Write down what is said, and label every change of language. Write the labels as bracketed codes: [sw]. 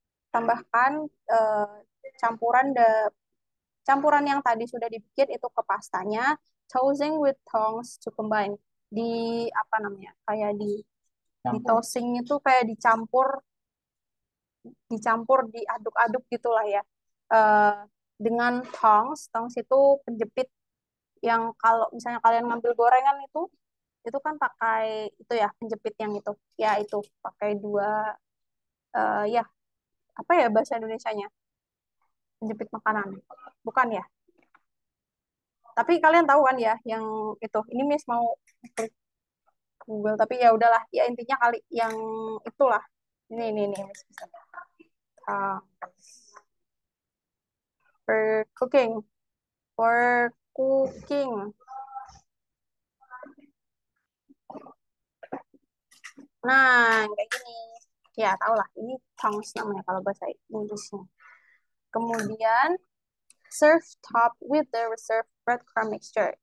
[id] Tambahkan campuran campuran yang tadi sudah dibikin itu ke pastanya. [en] Tossing with tongs to combine. [id] Di apa namanya? Kayak di tossing itu kayak dicampur, diaduk-aduk gitulah ya. Eh, dengan tongs itu penjepit yang kalau misalnya kalian ngambil gorengan itu kan pakai itu ya penjepit yang itu ya itu pakai dua ya apa ya bahasa Indonesianya penjepit makanan bukan ya tapi kalian tahu kan ya yang itu ini Miss mau klik Google tapi ya udahlah ya intinya kali yang itulah ini Miss bisa uh, [en] for cooking for cooking. [id] Nah kayak gini ya tau lah ini tongs namanya kalau bahasa Inggrisnya. Kemudian [en] serve top with the reserved breadcrumb mixture.